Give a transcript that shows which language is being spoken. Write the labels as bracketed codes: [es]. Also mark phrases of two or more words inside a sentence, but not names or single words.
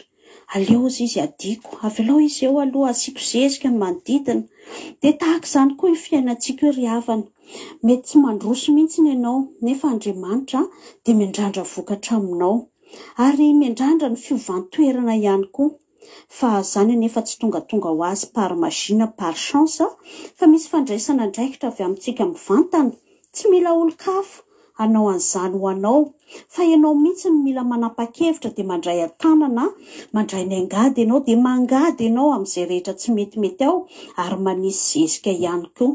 [mg] Aleo izy adiko, avelao izy eo aloha asiako zezika ny manodidina. Dia tahaka izany koa io fiainantsika io ry havana. Mety tsy mandroso mihitsy ianao nefa Andriamanitra dia miandrandra vokatra aminao ary miandrandra ny fiovantoerana ihany koa. Fa zany nefa tsy tonga ho azy [fr] par magie par chance [mg] fa misy fandraisana andraikitra avy amintsika mivantana. Tsy mila olo-kafa anao an'izany ho anao fa ianao mihitsy no mila manapa-kevitra dia mandray an-tanana, mandray ny angady ianao dia mangady ianao amin'izay rehetra tsy metimety ao ary manisy zezika ihany koa.